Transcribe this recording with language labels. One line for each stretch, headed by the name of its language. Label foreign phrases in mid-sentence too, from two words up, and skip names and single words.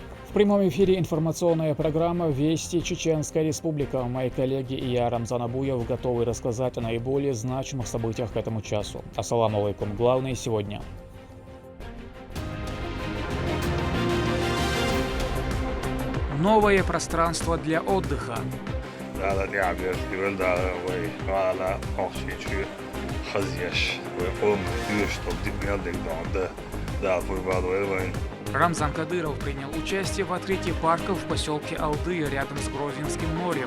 Russian: В прямом эфире информационная программа «Вести Чеченская Республика». Мои коллеги и я, Рамзан Абуев, готовы рассказать о наиболее значимых событиях к этому часу.
Arabic: السلام عليكم.
Russian: Главное сегодня. Новое пространство для отдыха. Рамзан Кадыров принял участие в открытии парка в поселке Алды рядом с Грозинским морем.